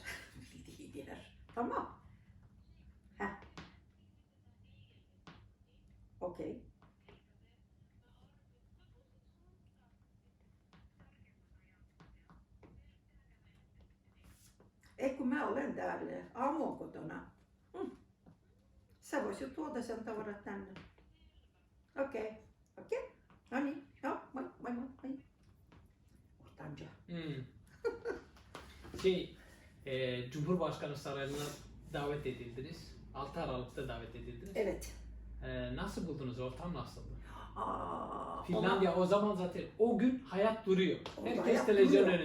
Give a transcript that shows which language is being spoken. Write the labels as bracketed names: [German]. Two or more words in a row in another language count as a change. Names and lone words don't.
[Turkish] Bildiğin yer. Tamam. Heh. Okey. [Finnish] E kun mä olen täällä Aamon kotona. Sä voisit tuoda sen tavarat tänne. Okei. Okei. No niin. Joo, moi moi moi. Moi. Ortamca. [Turkish] Cumhurbaşkanı Sarayı'na davet edildiniz. 6 Aralık'ta davet edildiniz. Evet. Nasıl buldunuz? Ortam nasıldı? Aa, Finlandiya o zaman zaten o gün hayat duruyor. Orada Herkes hayat televizyon duruyor.